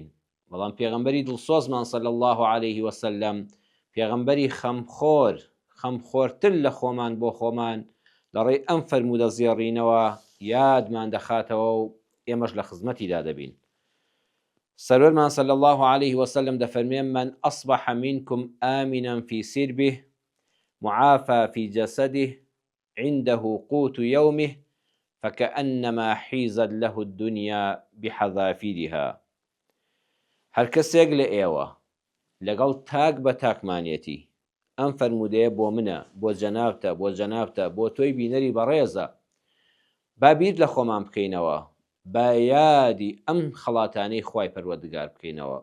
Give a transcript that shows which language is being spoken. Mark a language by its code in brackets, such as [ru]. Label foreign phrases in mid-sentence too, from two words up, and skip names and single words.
[ckb] بەڵام پێغەمبەری دڵسۆزمان [ar] صلی الله عليه وسلم [ckb] پێغەمبەری خەمخۆرتر لە خۆمان بۆ خۆمان لەڕێی ئەم فەرموودە زێڕینەوە یادمان دەخاتەوە و ئێمەش لە خزمەتیدا دەبین. [ar] سەرۆرمان صلی الله عليه وسلم دەفەرمێن من أصبح منكم آمنا في سربه معافى في جسده عنده قوت يومه فكأنما حيزت له الدنيا بحذافيرها. [ckb] هەر کەسێک لە ئێوە لەگەڵ تاک بە تاکمانێتی ئەم فەرموودەیە بۆ منە، بۆ جەنابتە، بۆ تۆی بینەری بەڕێزە، با بیر لە خۆمان بکەینەوە، با یادی ئەم خەڵاتانەی خوای پەروەردگار بکەینەوە.